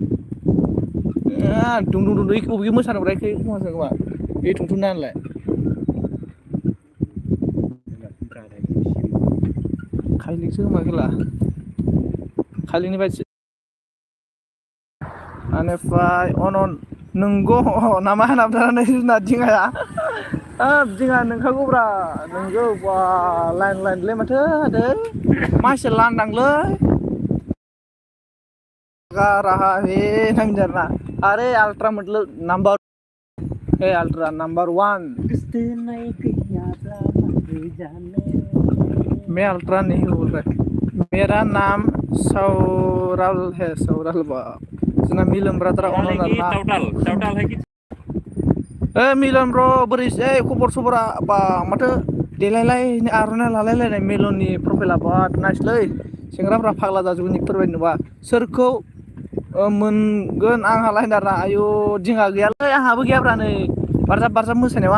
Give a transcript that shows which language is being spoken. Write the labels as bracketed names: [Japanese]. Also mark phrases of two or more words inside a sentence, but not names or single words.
[Bodo] दुं बबे मोसानो मोनरायखै खोमा बे थुंथुना होनलाय खायलिंसो खोमा खेला खायलिंनि बायदि बेनिफ्राय अनन नंगौ नामा होनानै जुनार दिङाया दिङा नोंखागौब्रा नोंगौ बा लाइनलै माथो दे मानसि लांदांलै [Hindi] रहा है नंजरना अरे अल्ट्रा मतलब नंबर अल्ट्रा नंबर 1 मैं अल्ट्रा नहीं बोल रहा मेरा नाम सौरल है सौरल [Bodo] जोंना मिलन ब्रादारा अनन आरोना [Hindi] टाउटाल है कि [Bodo] मिलन ब्र बोरै खबर सबरा बा माथो देलायलाय आर'नाइ लालायलायनाय मिलननि प्रफाइला बिराद नाइसलै सेंग्राफ्रा फाग्ला जाजोबो निकफोरबायदि नुबा सोरखौ मोनगोन आंहालाय होनदारा आयु दिङा गैयालै आंहाबो गैयाब्रा नै बारजाब मोसानायाव